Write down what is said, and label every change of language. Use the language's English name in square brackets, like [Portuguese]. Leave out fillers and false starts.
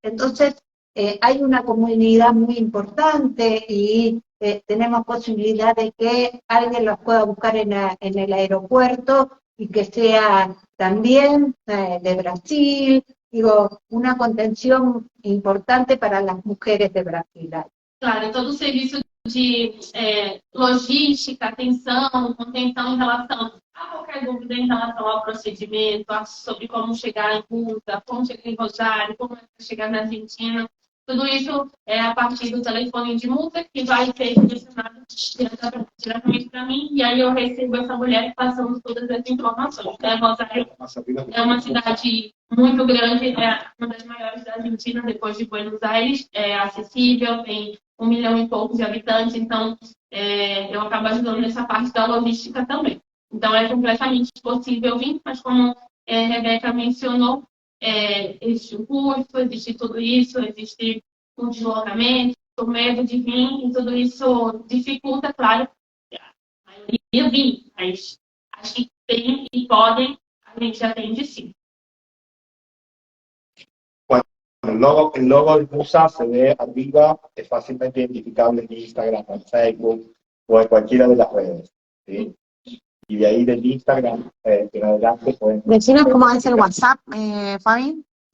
[Spanish] Entonces, hay una comunidad muy importante y tenemos posibilidad de que alguien los pueda buscar en el aeropuerto y que sea también de Brasil. Digo, una contención importante para las mujeres de Brasil. [Portuguese] Claro, todo o serviço de logística, atenção, contenção em relação a qualquer dúvida em relação ao procedimento, sobre como chegar em Musa, como chegar em Rosário, como chegar na Argentina. Tudo isso é a partir do telefone de Musa, que vai ser direcionado diretamente para mim, e aí eu recebo essa mulher passando todas as informações. Rosário é uma cidade muito grande, é uma das maiores da Argentina, depois de Buenos Aires, é acessível, tem 1 milhão e poucos de habitantes, então eu acabo ajudando nessa parte da logística também. Então é completamente possível vir, mas como a Rebeca mencionou, existe o custo, existe tudo isso, existe o deslocamento, o medo de vir, e tudo isso dificulta, claro, a maioria vir, mas as que tem e podem, a gente atende sim. [Spanish] El logo de Musa se ve arriba, es fácilmente identificable en Instagram, en Facebook o en cualquiera de las redes, ¿sí? Y de ahí del Instagram en adelante pueden... Decinos cómo es el WhatsApp, Fabi.